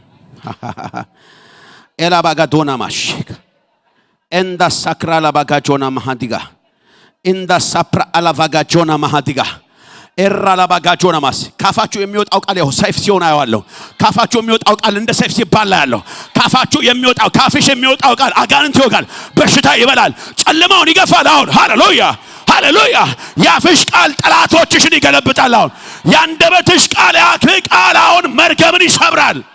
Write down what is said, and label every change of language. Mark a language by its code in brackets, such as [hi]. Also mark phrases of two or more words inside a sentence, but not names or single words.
[am] Ela bagadona mashik. Enda sakra la bagajona mahadiga. Enda sapra ala bagajona mahadiga. Erra la bagajona mas. ካፋችሁ የሚወጣው ቃል ያው ሰይፍ ሲሆን አያዋለሁ ካፋችሁ የሚወጣው ቃል እንደ ሰይፍ ሲባል አያለሁ ካፋችሁ የሚወጣው ካፍሽ የሚወጣው ቃል አጋንንት ይወጋል በሽታ ይበላል ጨለማውን ይገፋል አሁን ሃሌሉያ ያፍሽ ቃል ጠላቶችሽን ይገለብጣል አሁን ያንደበትሽ ቃል ቃል አሁን መርገምን ይሰብራል